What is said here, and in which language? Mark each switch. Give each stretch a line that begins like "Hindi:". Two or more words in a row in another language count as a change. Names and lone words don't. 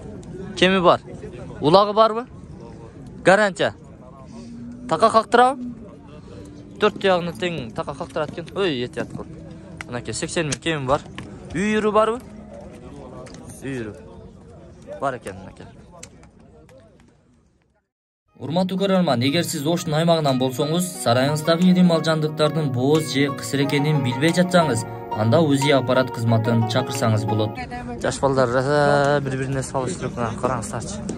Uzbek: Kemi bor? Ulag'i bormi? Garantiya. Taqa qaqtirab? 4 oyog'ini teng taqa qaqtiratgan. Oy, yetyapti bu. Manaka 80 ming kemi bor. Uy yuri bormi? Uy yuri. Bor ekan manaka.
Kyrgyz: Урматтуу көрөрман, эгер сиз Оштун аймагынан болсоңуз, сарайыңыздагы ири малжандыктардын бооз же кысыр экенин билбей жатсаңыз, анда УЗИ аппарат кызматын чакырсаңыз болот. Жаш балдар бири-бирине салыштырып караңыздарчы.